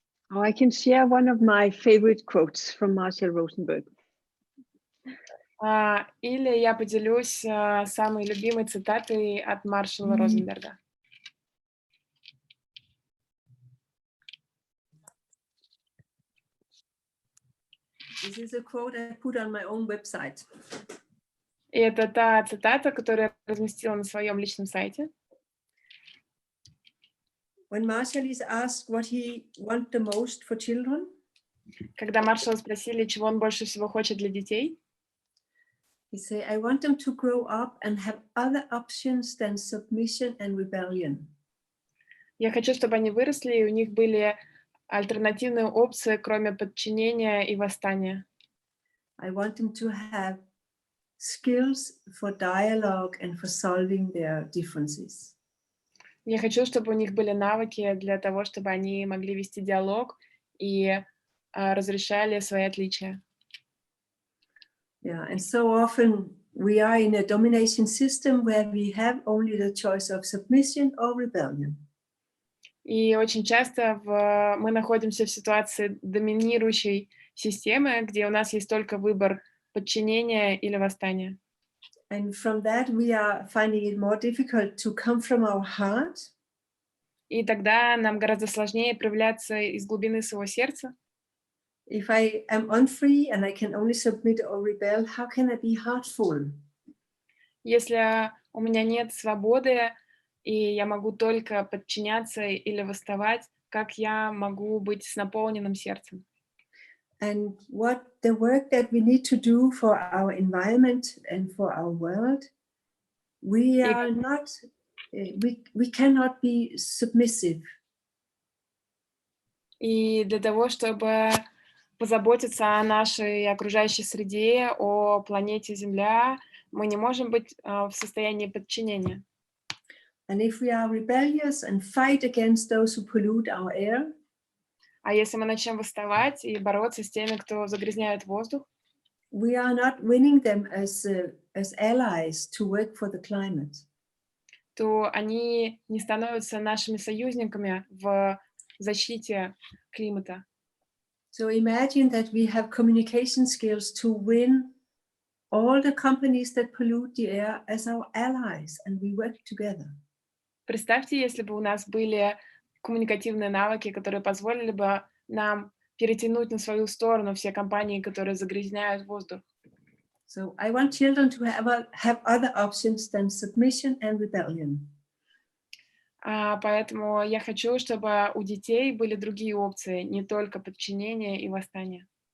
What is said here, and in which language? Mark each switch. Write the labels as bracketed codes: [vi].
[en] Oh, I can share one of my favorite quotes from Marshall Rosenberg. [ru] Или я поделюсь самой любимой цитатой от Маршалла Розенберга. [en] This is a quote I put on my own website. [ru] И это та цитата, которую я разместила на своем личном сайте. [en] When Marshall is asked what he wants the most for children, [ru] Когда Маршалла спросили, чего он больше всего хочет для детей, [en] he said, I want them to grow up and have other options than submission and rebellion. [ru] я хочу, чтобы они выросли, и у них были альтернативные опции, кроме подчинения и восстания. [en] I want them to have skills for dialogue and for solving their differences. [ru] Я хочу, чтобы у них были навыки для того, чтобы они могли вести диалог и разрешали свои отличия. [en] Yeah, and so often we are in a domination system where we have only the choice of submission or rebellion. [ru] И очень часто мы находимся в ситуации доминирующей системы, где у нас есть только выбор подчинения или восстания. [en] And from that, we are finding it more difficult to come from our heart. [ru] И тогда нам гораздо сложнее проявляться из глубины своего сердца. [en] If I am unfree and I can only submit or rebel, how can I be heartful? [ru] Если у меня нет свободы, и я могу только подчиняться или восставать, как я могу быть с наполненным сердцем? [en] And what the work that we need to do for our environment and for our world, we are not, we cannot be submissive. [ru] И для того, чтобы позаботиться о нашей окружающей среде, о планете Земля, мы не можем быть в состоянии подчинения. [en] And if we are rebellious and fight against those who pollute our air, [ru] А если мы начнем восставать и бороться с теми, кто загрязняет воздух, [en] we are not winning them as allies to work for the climate. [ru] то они не становятся нашими союзниками в защите климата. [en] So imagine that we have communication skills to win all the companies that pollute the air as our allies, and we work together. [ru] Представьте, если бы у нас были коммуникативные навыки, которые позволили бы нам перетянуть на свою сторону все компании, которые загрязняют воздух. [en] So I want children to have other options than submission and rebellion. [ru] Поэтому я хочу, чтобы у детей были другие опции, не только подчинение и восстание.